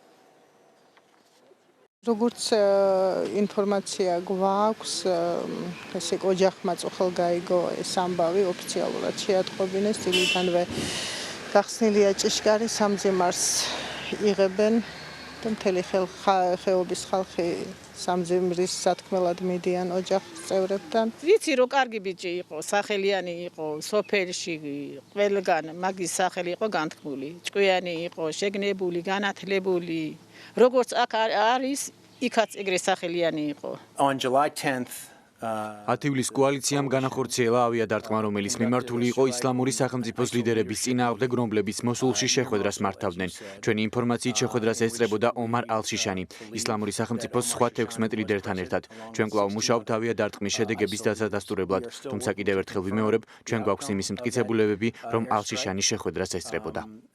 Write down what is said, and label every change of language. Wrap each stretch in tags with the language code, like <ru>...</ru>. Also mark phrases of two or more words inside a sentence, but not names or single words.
<ka>როგორც ინფორმაცია გვაქვს, ესე ოჯახმა წუხელ გაიგო ეს ამბავი ოფიციალურად შეატყობინეს, დილიდანვე გახსნილია ჭიშკარი სამძიმარს იღებენ და მთელი ხეობის ხალხი სამძიმრის სათქმელად მიდიან ოჯახის წევრებთან. ვიცი რომ კარგი ბიჭი იყო, სახელიანი იყო, სოფელში ყველგან მაგის სახელი იყო განთქმული. ჭკვიანი იყო, შეგნებული, განათლებული. როგორც აქ არის, იქაც ეგრე სახელიანი იყო.</ka> <en>On July 10th</en> <ka>10 ივლისს კოალიციამ განახორციელა ავიადარტყმა, რომელიც მიმართული იყო ისლამური სახელმწიფოს ლიდერების წინააღმდეგ, რომლებიც მოსულში შეხვედრას მართავდნენ. ჩვენი ინფორმაციით შეხვედრას ესწრებოდა ომარ ალ-შიშანი, ისლამური სახელმწიფოს სხვა 16 ლიდერთან ერთად. ჩვენ კვლავ მუშაობთ ავიადარტყმის შედეგების დასადასტურებლად, თუმცა კიდევ ერთხელ ვიმეორებ, ჩვენ გვაქვს იმის მტკიცებულებები, რომ ალ-შიშანის შეხვედრას ესწრებოდა.</ka>